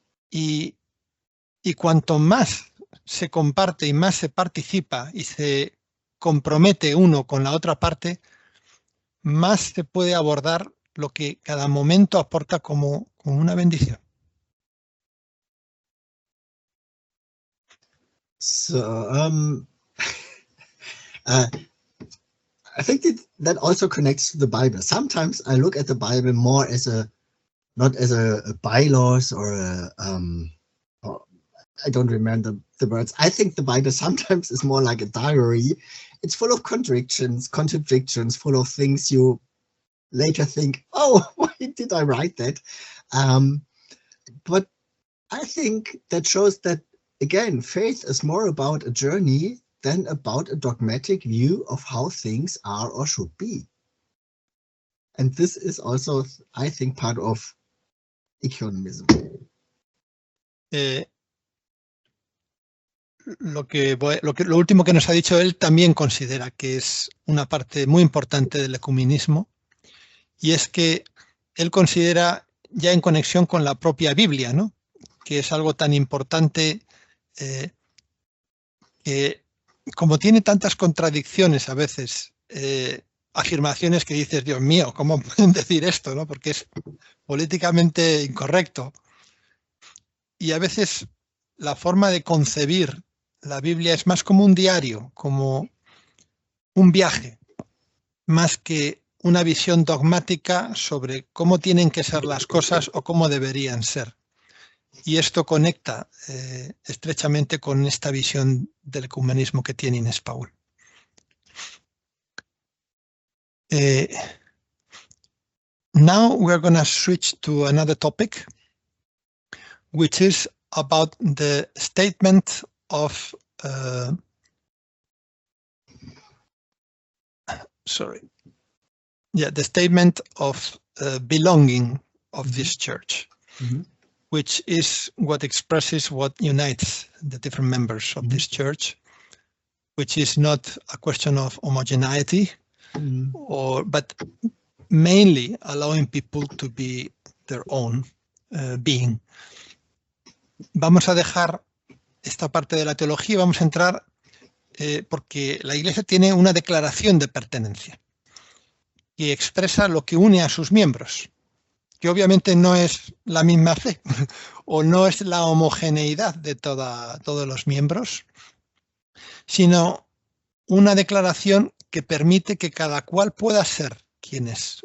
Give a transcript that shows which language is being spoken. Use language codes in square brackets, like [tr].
[es] Y cuanto más se comparte y más se participa y se compromete uno con la otra parte, más se puede abordar lo que cada momento aporta como una bendición. [en] So, I think that also connects to the Bible. Sometimes I look at the Bible more as not as a bylaws or I don't remember the words. I think the Bible sometimes is more like a diary. It's full of contradictions, full of things you later think, oh, why did I write that? But I think that shows that again, faith is more about a journey than about a dogmatic view of how things are or should be. And this is also, I think, part of economism. [es] Lo último que nos ha dicho él también considera que es una parte muy importante del ecumenismo, y es que él considera, ya en conexión con la propia Biblia, ¿no?, que es algo tan importante, que como tiene tantas contradicciones a veces, afirmaciones que dices, Dios mío, ¿cómo pueden decir esto?, ¿no?, porque es políticamente incorrecto. Y a veces la forma de concebir la Biblia es más como un diario, como un viaje, más que una visión dogmática sobre cómo tienen que ser las cosas o cómo deberían ser. Y esto conecta estrechamente con esta visión del ecumenismo que tiene Inés Paul. [en] Now we're going to switch to another topic, which is about the statement of the statement of belonging of this church, which is what expresses what unites the different members of this church, which is not a question of homogeneity, but mainly allowing people to be their own being. [es] Vamos a dejar esta parte de la teología y vamos a entrar porque la Iglesia tiene una declaración de pertenencia que expresa lo que une a sus miembros, que obviamente no es la misma fe o no es la homogeneidad de todos los miembros, sino una declaración que permite que cada cual pueda ser quien es.